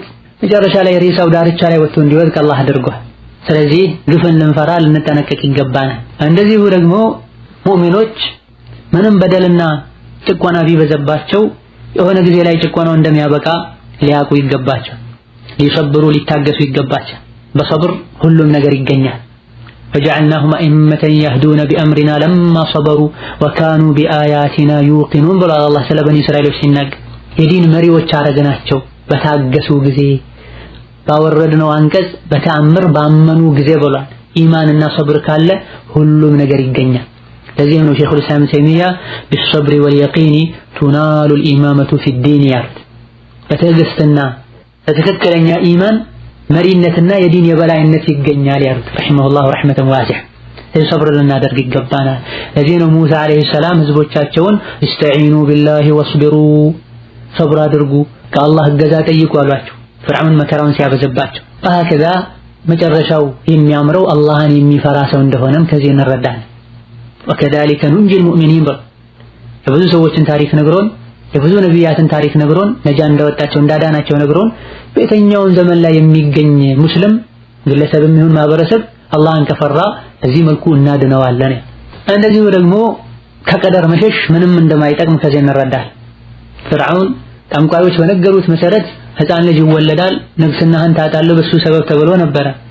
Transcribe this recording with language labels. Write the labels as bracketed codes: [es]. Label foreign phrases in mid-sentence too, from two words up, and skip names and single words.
[am] መጨረሻ ላይ ሬሳው ዳርቻ ላይ ወጥቶ እንዲወድቅ አላህ አድርጓል ስለዚህ ግፍን ልንፈራ ልንጠነቀቅ ይገባናል እንደዚሁ ደግሞ ሙእሚኖች ምንም በደልና ጭቆና ቢበዛባቸው የሆነ ጊዜ ላይ ጭቆናው እንደሚያበቃ ሊያውቁ ይገባቸው ሊሰብሩ ሊታገሱ ይገባቸው በሰብር ሁሉም ነገር ይገኛል [ar] وجعلناهم أئمة يهدون بأمرنا لما صبروا وكانوا بآياتنا يوقنون بل الله سلا بني إسرائيل [am] ሲናገር የዲን መሪዎች አረጋናቸው በታገሱ ጊዜ ባወረድነው አንቀጽ በተአምር ባመኑ ጊዜ ብሏል ኢማንና ሰብር ካለ ሁሉም ነገር ይገኛል ለዚህ ነው [ar] شيخ الإسلام [am] ተይሚያ [ar] بالصبر واليقين تنال الإمامة في الدين [am] ያሉት በትዕግስትና በትክክለኛ ኢማን መሪነትና የዲን የበላይነት ይገኛል ያሉት [ar] رحمه الله رحمة واسعة [am] ሰብር ልናደርግ ይገባናል ለዚህ ነው ሙሳ [ar] عليه السلام [am] ህዝቦቻቸውን [ar] استعينوا بالله واصبروا [am] ሰብር አድርጉ ከአላህ እገዛ ጠይቁ አሏቸው ፍርዓውን መከራውን ሲያበዛባቸው ከዛ መጨረሻው የሚያምረው አላህን የሚፈራ ሰው እንደሆነም ከዚህ እንረዳለን [ar] وكذلك ننجي المؤمنين [am] ብሎ የብዙ ሰዎችን ታሪክ ነግሮን የብዙ ነቢያትን ታሪክ ነግሮን ነጃ እንዳወጣቸው እንዳዳናቸው ነግሮን በየትኛውም ዘመን ላይ የሚገኝ ሙስሊም ግለሰብም ይሁን ማህበረሰብ አላህን ከፈራ በዚህ መልኩ እናድነዋለን። እንደዚሁ ደግሞ ከቀደር መሸሽ ምንም እንደማይጠቅም ከዚህ እንረዳለን። ፍርዓውን ጠንቋዮች በነገሩት መሰረት ህፃን ልጅ ይወለዳል፣ ንግስናህን ታጣለህ በሱ ሰበብ ተብሎ ነበረ